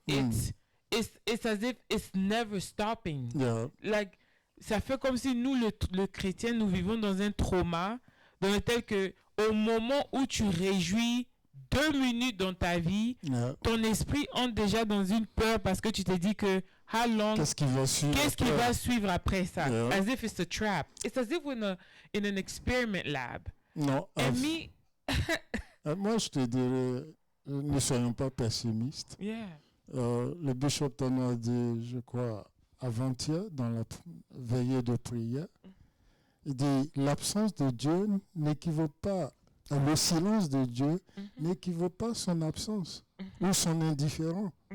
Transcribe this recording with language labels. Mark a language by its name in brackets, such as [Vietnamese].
[English] It's as if it's never stopping. Yeah. Like [French] ça fait comme si nous, le chrétien, nous vivons dans un trauma dans lequel que au moment où tu réjouis 2 minutes dans ta vie, [English] Yeah. [French] ton esprit entre déjà dans une peur parce que tu te dis que [English] how long, [French] Qu'est-ce qui va suivre qu'est-ce qui après? va suivre après ça? [English] Yeah. As if it's a trap. It's as if we're in an experiment lab. [French] Non, [English] And me, [French] moi je te dirais, ne soyons pas pessimistes. [English] yeah. [French] Le bishop Tano a dit, je crois, avant-hier, dans la veillée de prière, il dit, l'absence de Dieu n'équivaut pas, le silence de Dieu n'équivaut pas à son absence ou son indifférence.